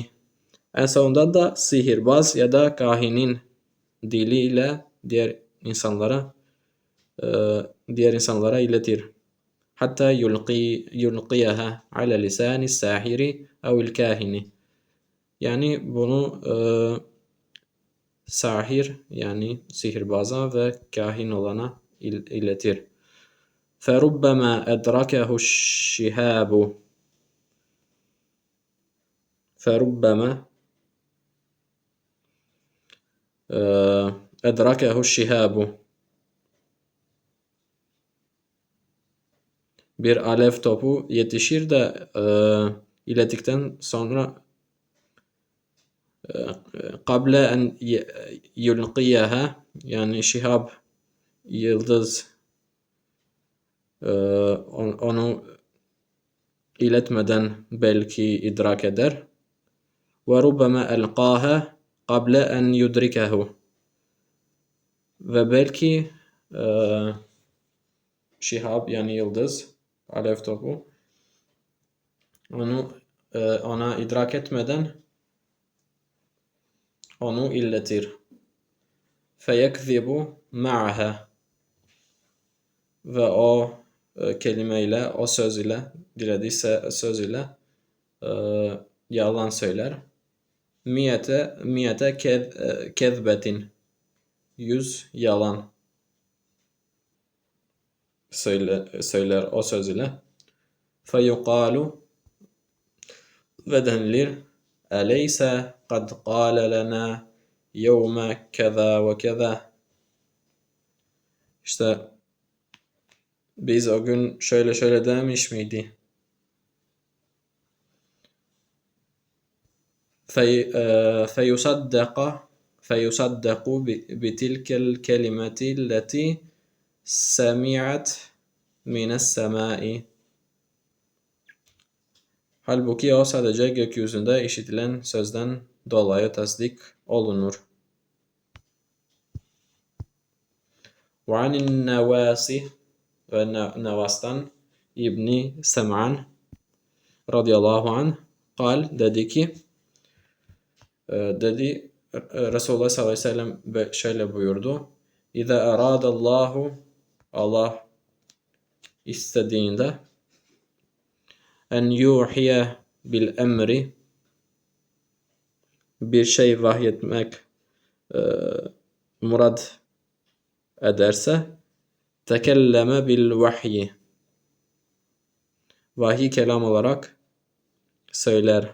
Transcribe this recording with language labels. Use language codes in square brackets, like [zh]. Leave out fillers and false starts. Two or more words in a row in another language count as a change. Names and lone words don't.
[tr] En sonunda da sihirbaz ya da kahinin diliyle diğer insanlara iletir. [ar] حتى يلقيها على لسان الساحر أو الكاهن. [tr] Yani bunu sahir yani sihirbaza ve kahin olana iletir. [ar] فَرُبَّمَا اَدْرَكَهُ الشِّهَابُ فَرُبَّمَا اَدْرَكَهُ الشِّهَابُ [tr] Bir alev topu yetişir de ilettikten sonra [ar] قَبْلَ اَنْ يُلْقِيَهَا [tr] yani şihab, yıldız onu iletmeden belki idrak eder. [ar] وَرُبَّمَا أَلْقَاهَا قَبْلَ أَنْ يُدْرِكَهُ [tr] Ve belki şihab yani yıldız, alev topu ona idrak etmeden onu illetir. [ar] فَيَكْذِبُ مَعَهَا [tr] Ve o kelimeyle, o söz ile, dilediği söz ile yalan söyler. [ar] مائة كذبة [tr] 100 yalan söyler o söz ile. [ar] Feyuqalu [tr] ve denilir [ar] أليس قد قال لنا يوم كذا وكذا. [tr] İşte biz o gün şöyle demiş miydi? [ar] فيصدق بتلك الكلمة التي سمعت من السماء [tr] Halbuki o sadece gökyüzünde işitilen sözden dolayı tasdik olunur. [ar] وعن النواس [tr] ve Nevas'tan İbni Sem'an [ar] رضي الله عنه [tr] dedi ki Resulullah [ar] صلى الله عليه وسلم [tr] şöyle buyurdu. [ar] إذا أراد الله [tr] Allah istediğinde [ar] أن يوحي بالأمر [tr] bir şey vahyetmek murad ederse [ar] تكلم بالوحي [tr] vahiy kelam olarak söyler.